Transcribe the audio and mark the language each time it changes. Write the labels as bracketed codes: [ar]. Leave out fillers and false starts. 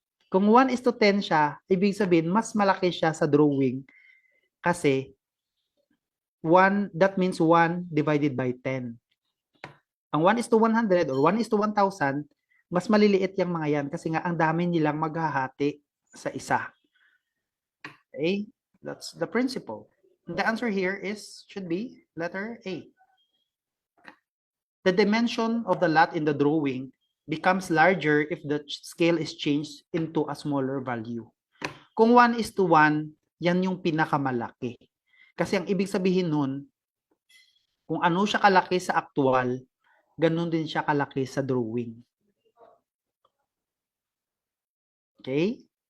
[tl] Kung 1:10 siya, ibig sabihin mas malaki siya sa drawing kasi [en] that means 1 divided by 10. [tl] Ang 1:100 or 1:1000, mas maliliit yung mga yan kasi nga ang dami nilang maghahati sa isa. [en] Okay? That's the principle. The answer here should be letter A. The dimension of the lot in the drawing becomes larger if the scale is changed into a smaller value. [tl] Kung 1:1, yan yung pinakamalaki. Kasi ang ibig sabihin nun, kung ano siya kalaki sa actual, ganun din siya kalaki sa drawing. Okay?